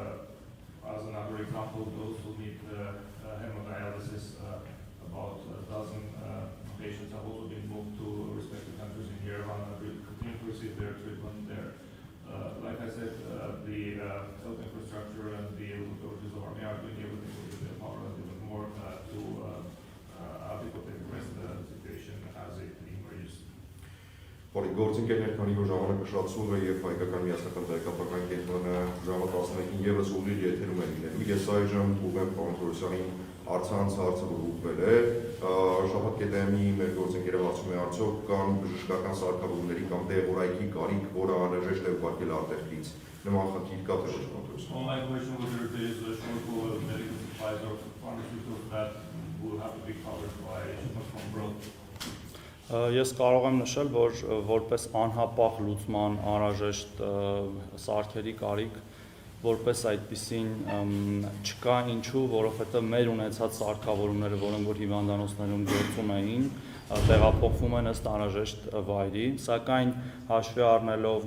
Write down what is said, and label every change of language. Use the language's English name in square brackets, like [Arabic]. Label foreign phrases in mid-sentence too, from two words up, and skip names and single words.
[English] As another example, those who need hemodialysis, about a dozen patients have also been moved to respective countries in Yerevan and continue to receive their treatment there. Like I said, the health infrastructure and the local authorities of Armenia are doing everything within their power and even more to adequately address the situation as it emerges. [Armenian] Բարի գործընկերներ, քանի որ ժամանակը շատացում է եւ հայկական միասնական տեղեկատվական կենտրոնը ժամը 11-ին եւս ուղիղ եթերում է լինելու, ես այժմ ուղեմ պարոն Թորոսյանին Արցանց հարցը որ ուղղվել է, Շաբաթ.am-ի մեր գործընկերը հարցում է արդյոք կան բժշկական սարքավորումների կամ դեղորայքի կարիք, որը անհրաժեշտ է ուղարկել արտերկրից, նման խնդիր կա թե ոչ պարոն Թորոսյան։ [English] My question was whether there is a shortfall of medical supplies or pharmaceuticals that will have to be covered by shipment from abroad. [Armenian] Ես կարող եմ նշել, որ որպես անհապաղ լուծման անհրաժեշտ սարքերի կարիք, որպես այդպիսին չկա, ինչու, որովհետև մեր ունեցած սարքավորումները, որոնք որ հիվանդանոցներում գործում էին, տեղափոխվում են ըստ անհրաժեշտ վայրի, սակայն հաշվի առնելով